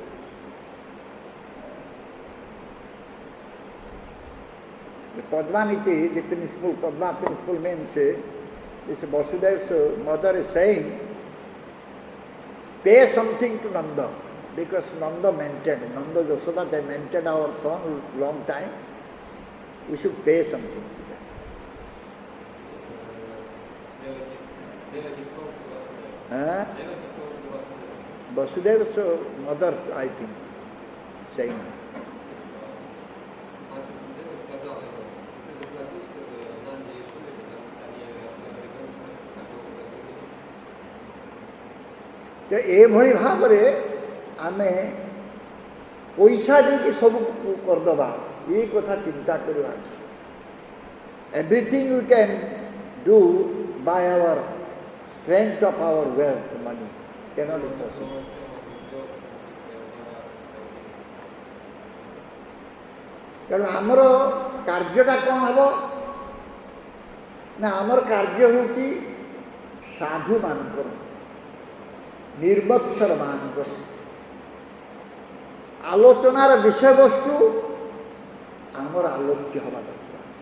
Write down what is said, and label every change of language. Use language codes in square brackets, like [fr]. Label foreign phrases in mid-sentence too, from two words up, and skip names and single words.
[en] Padma Niti, the principle, Padma principle means this Vasudeva's mother is saying, pay something to Nanda, because Nanda maintained, Nanda Yashoda, they maintained our son long time. We should pay something to them. Vasudeva's mother, I think, saying. [or] ଏଭଳି ଭାବରେ ଆମେ ପଇସା ଦେଇକି ସବୁ କରିଦେବା, ଏ କଥା ଚିନ୍ତା କରିବା। [en] everything we can do by our strength of our wealth, money cannot be possible. [or] ତେଣୁ ଆମର କାର୍ଯ୍ୟଟା କ'ଣ ହେବ ନା, ଆମର କାର୍ଯ୍ୟ ହେଉଛି ସାଧୁମାନଙ୍କର, ନିର୍ମତ୍ସର ମାନଙ୍କର ଆଲୋଚନାର ବିଷୟବସ୍ତୁ ଆମର ଆଲୋଚ୍ୟ ହେବା ଦରକାର।